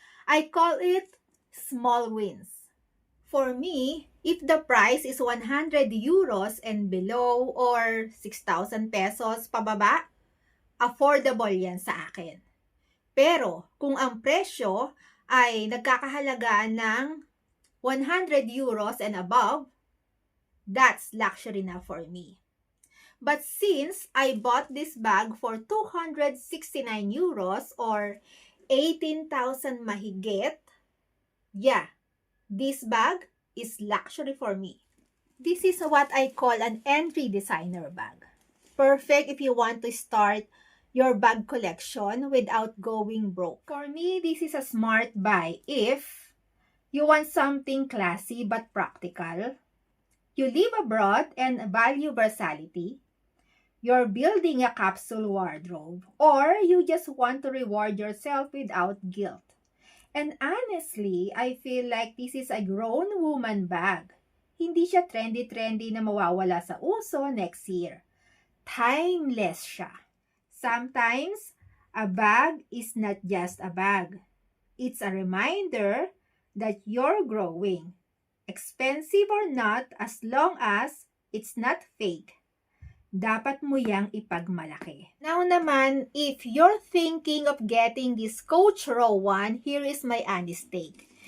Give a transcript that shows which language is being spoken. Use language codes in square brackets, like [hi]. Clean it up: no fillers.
[en] I call it small wins. For me, if the price is 100 euros and below or 6,000 pesos [tl] pababa, [en] affordable [tl] yan sa akin. Pero kung ang presyo ay nagkakahalaga ng [en] 100 euros and above, That's luxury na for me. But since I bought this bag for 269 euros or 18,000 [tl] mahigit, [en] yeah, this bag is luxury for me. This is what I call an entry designer bag. Perfect if you want to start your bag collection without going broke. For me, this is a smart buy if you want something classy but practical. You live abroad and value versatility. You're building a capsule wardrobe, or you just want to reward yourself without guilt. And honestly, I feel like this is a grown woman bag. [tl] Hindi siya trendy-trendy na mawawala sa uso [en] next year. [tl] Timeless siya. [en] Sometimes, a bag is not just a bag. It's a reminder that you're growing. Expensive or not, as long as it's not fake. [tl] Dapat mo yang ipagmalaki. [en] Now naman, if you're thinking of getting this Coach Rowan, here is my honest take.